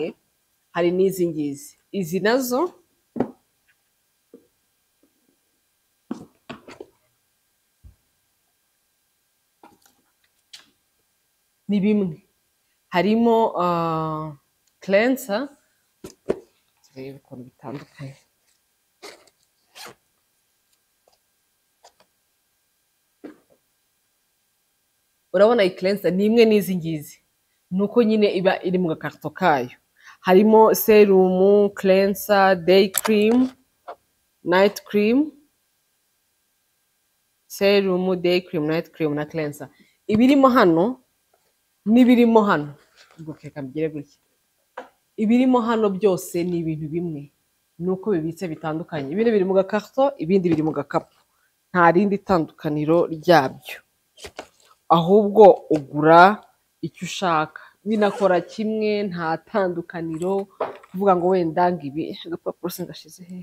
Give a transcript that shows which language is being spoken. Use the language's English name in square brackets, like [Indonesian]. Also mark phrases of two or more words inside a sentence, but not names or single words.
[Kinyarwanda] Hari n'izi ngizi, izi nazo ni bimwe, harimo cleanser, turebe ukuntu bitandukanye. Urabona iyi cleanser ni imwe n'izi ngizi, nuko nyine iba iri mu gakarito kayo. Harimo serum, cleanser, day cream, night cream, serum, day cream, night cream na cleanser. Ibirimo hano n'ibirimo hano, ubwo reka mbigire gutya, ibirimo hano byose ni ibintu bimwe, nuko bibitse bitandukanye. Ibindi biri mu gakarito, ibindi biri mu gakapu, nta rindi tandukaniro ryabyo, ahubwo ugura icyo ushaka, binakora kimwe, nta tandukaniro kuvuga ngo wenda ngo ibi agapapuro singashize he.